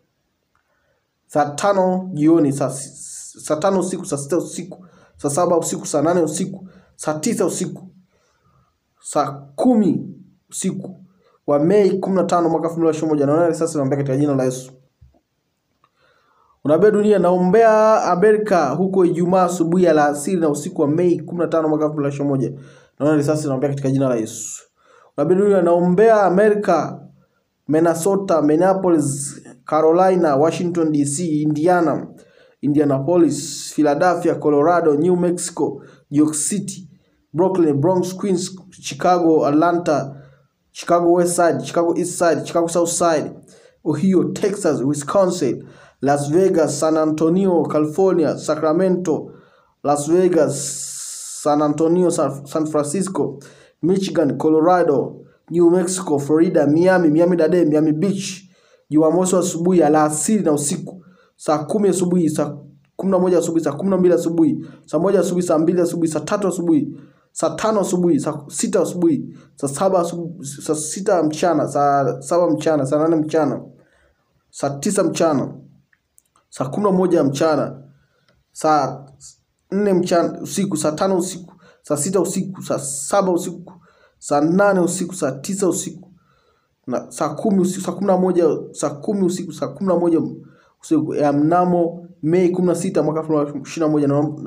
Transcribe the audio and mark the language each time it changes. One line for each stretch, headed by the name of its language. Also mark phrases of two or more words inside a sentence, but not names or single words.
Swahili: saa 5 jioni, saa 5 usiku, saa 6 usiku, saa 7 usiku, saa 8 usiku, saa 9 usiku, saa 10 usiku wa Mei 15 mwaka 2021. Naona risasi naombea katika jina la Yesu. Unabii dunia, naombea Amerika huko Ijumaa asubuhi, alasiri na usiku wa Mei 15 mwaka 2021. Naona risasi naombea katika jina la Yesu. Unabii dunia, naombea Amerika, Minnesota, Minneapolis, Carolina, Washington DC, Indiana, Indianapolis, Philadelphia, Colorado, New Mexico, New York City, Brooklyn, Bronx, Queens, Chicago, Atlanta, Chicago West Side, Chicago East Side, Chicago South Side, Ohio, Texas, Wisconsin, Las Vegas, San Antonio, California, Sacramento, Las Vegas, San Antonio, San Francisco, Michigan, Colorado, New Mexico, Florida, Miami Dade, Miami Beach. Jumamosi asubuhi, alasiri na usiku. Saa 10 asubuhi, saa 11 asubuhi, saa 12 asubuhi, saa 1 asubuhi, saa 2 asubuhi, saa 3 asubuhi, saa 5 asubuhi, saa 6 asubuhi, saa 7 asubuhi, saa 6 mchana, saa 7 mchana, saa 8 mchana, saa 9 mchana, saa 11 mchana, saa 4 mchana usiku, saa 5 usiku, saa 6 usiku, saa 7 usiku, saa 8 usiku, saa 9 usiku, na saa 10 usiku, saa 11, saa 10 usiku, saa 11 usiku ya mnamo Mei 16 mwaka 2021.